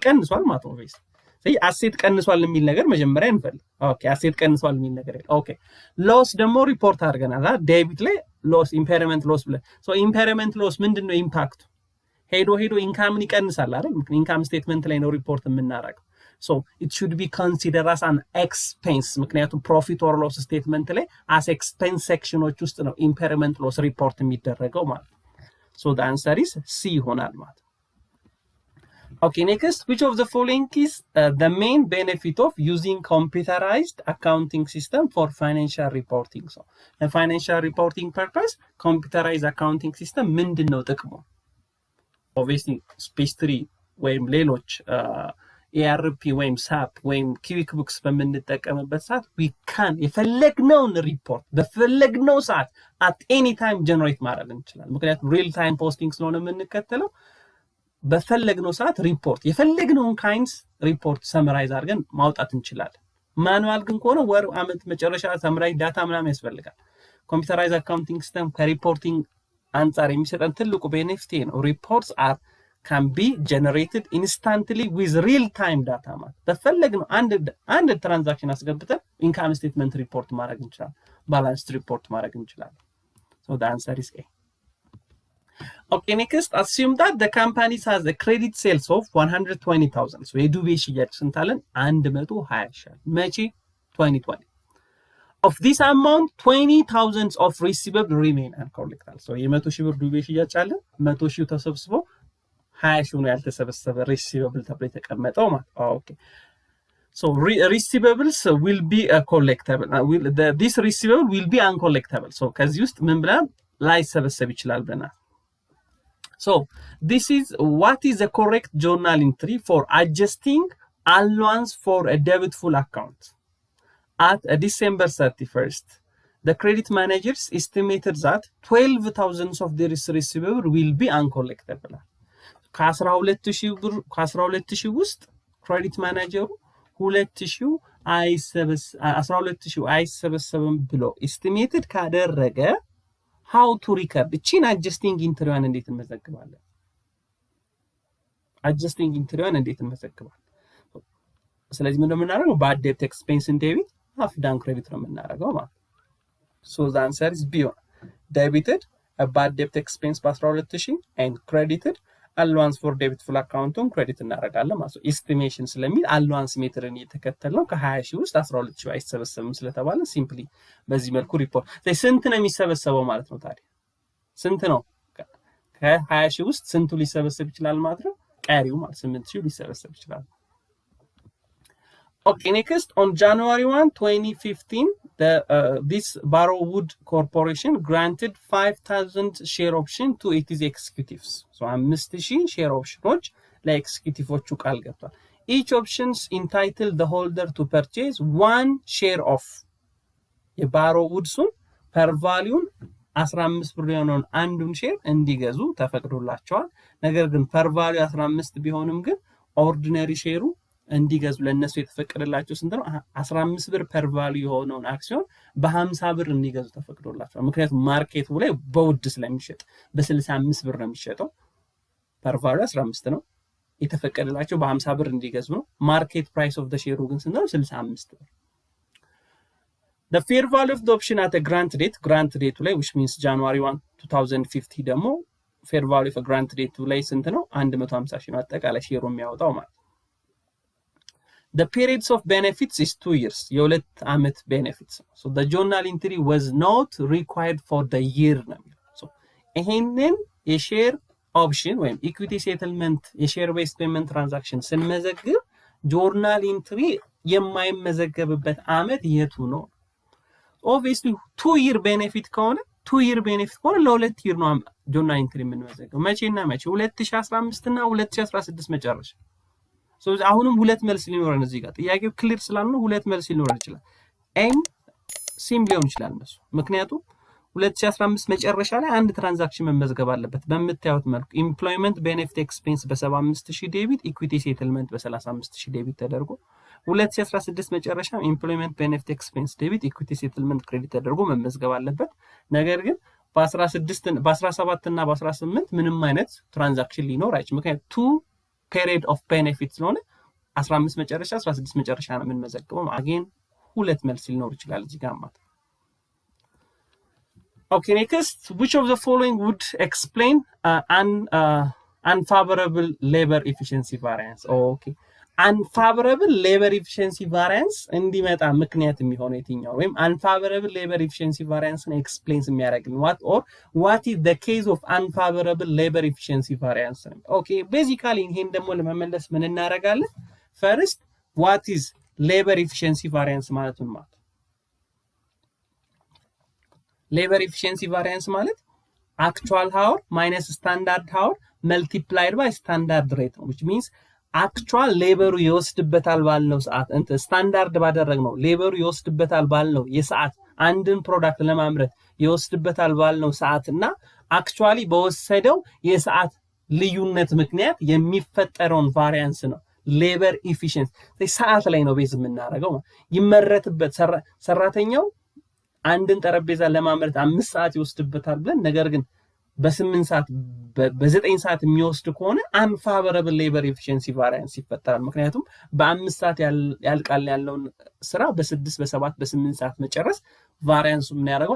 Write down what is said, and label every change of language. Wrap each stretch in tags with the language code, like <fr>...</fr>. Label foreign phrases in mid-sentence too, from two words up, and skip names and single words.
<am>ቀንሷል ማለት ነው። ስለዚህ አሴት ቀንሷል የሚል ነገር መጀመሪያ እንፈልግ። ኦኬ፣ አሴት ቀንሷል የሚል ነገር የለም። ኦኬ፣ ሎስ ደግሞ ሪፖርት አድርገናል ዴቢት ላይ</am> <en>loss impairment loss</en> <am>ብለን።</am> <en>impairment loss</en> <am>ምንድነው ኢምፓክቱ? ሄዶ ኢንካምን ይቀንሳል አይደል?</am> <en>income statement</en> <am>ላይ ነው ሪፖርት የምናደርገው።</am> <en>so it should be considered as an expense</en> <am>ምክንያቱም</am> <en>profit or loss statement</en> <am>ላይ</am> <en>as expense section</en> <am>ዎች ውስጥ ነው</am> <en>impairment loss report</en> <am>የሚደረገው ማለት።</am> <en>so the answer is C</en> <am>ይሆናል ማለት።</am> <en>Okay, next, which of the following is the main benefit of using computerized accounting system for financial reporting? So, the financial reporting purpose, computerized accounting system</en> <am>ምንድነው ጥቅሙ? Obviously, Space 3 ወይም ሌሎች ARP ወይም SAP ወይም quick books በምንጠቀምበት ሰዓት</am> <en>we can</en> <am>የፈለግነውን ሪፖርት በፈለግነው ሰዓት</am> <en>at any time</en> <am>generate ማድረግ እንችላለን። ምክንያቱም</am> <en>real time posting</en> <am>ስለሆነ የምንከተለው በፈለግነው ሰዓት ሪፖርት የፈለግነውን</am> <en>kinds report summarize</en> <am>አድርገን ማውጣት እንችላለን። ማኑዋል ግን ከሆነ ወር አመት መጨረሻ</am> <en>summarize data</en> <am>ምናምን ያስፈልጋል።</am> <en>computerize accounting system</en> <am>ከሪፖርቲንግ አንጻር የሚሰጠን ትልቁ ቤኔፊት ነው።</am> <en>reports can be generated instantly with real time data</en> <am>ማለት በፈለግነው አንድ ትራንዛክሽን አስገብተን</am> <en>income statement report</en> <am>ማድረግ እንችላለን።</am> <en>balance report</en> <am>ማድረግ እንችላለን።</am> <en>so the answer is A. Okay, next, assume that the company has a credit sales of 120,000.</en> <am>So የዱቤ ሽያጭ ስንት አለን? 120 ሺህ መቼ? 2020.</am> <en>Of this amount 20,000 of receivable remain uncollected.</en> <am>So የ100 ሺህ ብር ዱቤ ሽያጭ አለ። 100 ሺህ ተሰብስቦ 20 ሺህ ነው ያልተሰበሰበ receivable ተብሎ የተቀመጠው ማለት። Okay.</am> <en>So receivables will be collectible. This receivable will be uncollectible. So</en> <am>ከዚህ ውስጥ ምን ብለን ላይሰበሰብ ይችላል ብለናል።</am> <en>So this is what is the correct journal entry for adjusting allowance for a debitful account. At December 31st, the credit managers estimated that 12,000 of their receivable will be uncollectible.</en> <am>ከ12,000 ውስጥ</am> <en>credit manager</en> <am>2,000 አይሰበሰብም ብሎ ኤስቲሜትድ ካደረገ</am> <en>how to record</en> <am>እቺን</am> <en>adjusting entry-</en> <am>ዋን እንዴት እንመዘግባለን?</am> <en>adjusting entry-</en> <am>ዋን እንዴት እንመዘግባለን? ስለዚህ ምን እንደምናደርገው</am> <en>bad debt expense in debit half down credit</en> <am>ነው የምናደርገው ማለት።</am> <en>so the answer is B. debited a bad debt expense</en> <am>በ12,000</am> <en>and credited allowance for debitful account-</en> <am>ን credit እናደርጋለን ማለት ነው። estimation ስለሚል allowance ሜትርን እየተከተልነው ከ20 ሺህ ውስጥ 12 ሺህ አይሰበሰብም ስለተባለ ሲምፕሊ በዚህ መልኩ ሪፖርት ስንት ነው የሚሰበሰበው ማለት ነው። ታዲያ ስንት ነው? ከ20 ሺህ ውስጥ ስንቱ ሊሰበሰብ ይችላል ማለት ነው? ቀሪው ማለት 8 ሺህ ሊሰበሰብ ይችላል።</am> <en>Okay, next, on January 1, 2015, this Barrowwood Corporation granted 5,000 share option to its executives. So 5,000 share options</en> <am>ለኤክስኪዩቲቮቹ ቃል ገብቷል።</am> <en>Each options entitled the holder to purchase one share of</en> <am>የባሮውድሱን</am> <en>per value</en> <am>15 ብር የሆነውን አንዱን ሼር እንዲገዙ ተፈቅዶላቸዋል። ነገር ግን</am> <en>per value</en> <am>15 ቢሆንም ግን</am> <en>ordinary share</en> <am>እንዲገዙ ለነሱ የተፈቀደላቸው ስንት ነው? 15 ብር</am> <en>per value</en> <am>የሆነውን አክሲዮን በ50 ብር እንዲገዙ ተፈቅዶላቸዋል። ምክንያቱም ማርኬቱ ላይ በውድ ስለሚሸጥ በ65 ብር ነው የሚሸጠው።</am> <en>per value</en> <am>15 ነው የተፈቀደላቸው በ50 ብር እንዲገዙ ነው።</am> <en>market price of the share</en> <am>ግን ስንት ነው?</am> <en>65 ብር። The fair value of the option at a grant date ላይ which means January 1, 2050 ደግሞ fair value of a grant date</en> <am>ላይ ስንት ነው? 150 ሺህ ነው አጠቃላይ ሼሩ የሚያወጣው ማለት።</am> <en>The periods of benefits is 2 years.</en> <am>የሁለት ዓመት benefits.</am> <en>So the journal entry was not required for the year</en> <am>ነው። So ይሄንን</am> <en>share option</en> <am>ወይም</am> <en>equity settlement share based payment transaction</en> <am>ስንመዘግብ</am> <en>journal entry</en> <am>የማይመዘገብበት ዓመት የቱ ነው? obviously</am> <en>2 year benefit</en> <am>ከሆነ ለሁለት year ነው</am> <en>journal entry</en> <am>የምንመዘግበው። መቼና መቼ? 2015 እና 2016 መጨረሻ። so አሁንም ሁለት መልስ ሊኖረን እዚህ ጋር ጥያቄው ክሊር ስላልሆነ ሁለት መልስ ሊኖረን ይችላል። ኤም ሲም ሊሆን ይችላል መልሱ። ምክንያቱም 2015 መጨረሻ ላይ አንድ ትራንዛክሽን መመዝገብ አለበት በመታየት መልኩ</am> <en>employment benefit expense</en> <am>በ75000 ዴቢት</am> <en>equity settlement</en> <am>በ35000 ዴቢት ተደርጎ 2016 መጨረሻ</am> <en>employment benefit expense debit equity settlement credit</en> <am>ተደርጎ መመዝገብ አለበት። ነገር ግን በ17 እና በ18 ምንም አይነት ትራንዛክሽን ሊኖር አይችልም። ምክንያቱም</am> <en>period of benefit</en> <am>ስለሆነ 15 መጨረሻ 16 መጨረሻ ነው የምንመዘግበው። አጌን ሁለት መልስ ሊኖር ይችላል እዚህ ጋር ማለት።</am> <en>Okay, next, which of the following would explain unfavorable labor efficiency variance? Okay, unfavorable labor efficiency variance</en> <am>እንዲመጣ ምክንያት የሚሆነው የትኛው ወይም</am> <en>unfavorable labor efficiency variance explains የሚያደርግልን what is the case of unfavorable labor efficiency variance? okay basically</en> <am>ይሄን ደግሞ ለመመለስ ምን እናደርጋለን?</am> <en>ፈርስት what is labor efficiency variance</en> <am>ማለት ምን ማለት?</am> <en>labor efficiency variance ማለት actual hour minus standard hour multiplied by standard rate, which means actual</en> <am>ሌበሩ ይወስድበታል ባልነው ሰዓት ስታንዳርድ ባደረግነው ሌበሩ ይወስድበታል ባልነው የሰዓት አንድን ፕሮዳክት ለማምረት ይወስድበታል ባልነው ሰዓትና actually በወሰደው የሰዓት ልዩነት ምክንያት የሚፈጠረውን ቫሪያንስ ነው</am> <en>labor efficiency።</en> <am>ሰዓት ላይ ነው ቤዝ የምናደርገው። ይመረትበት ሰራተኛው አንድን ጠረጴዛ ለማምረት 5 ሰዓት ይወስድበታል ብለን ነገር ግን በ8 ሰዓት በ9 ሰዓት የሚወስድ ከሆነ</am> <en>unfavorable labor efficiency variance</en> <am>ይፈጠራል። ምክንያቱም በ5 ሰዓት ያልቃል ያለውን ስራ በ6 በ7 በ8 ሰዓት መጨረስ ቫሪያንሱ ምን ያደርገዋል?</am>